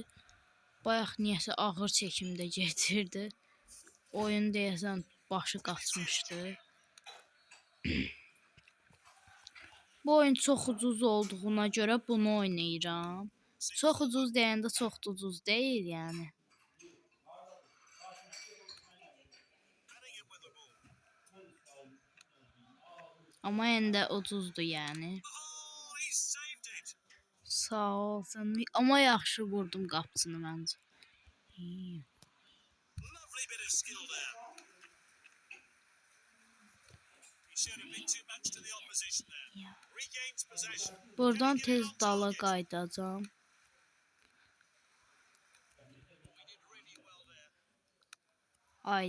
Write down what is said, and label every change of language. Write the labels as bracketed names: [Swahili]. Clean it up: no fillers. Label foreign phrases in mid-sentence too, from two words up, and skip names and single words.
[Azerbaijani] Bayaq niyəsə ağır çəkimdə getirdi. Oyun deyəsən başı qaçmışdı. Bu oyun çox ucuz olduğuna görə bunu oynayıram. Çox ucuz deyəndə çox ucuz deyil yəni. [Turkish] Ama yine ucuzdu yani. [Azerbaijani] Sağ olsun. Ama yaxşı vurdum qapısını məncə. Buradan tez dala qaydacağam. Ay.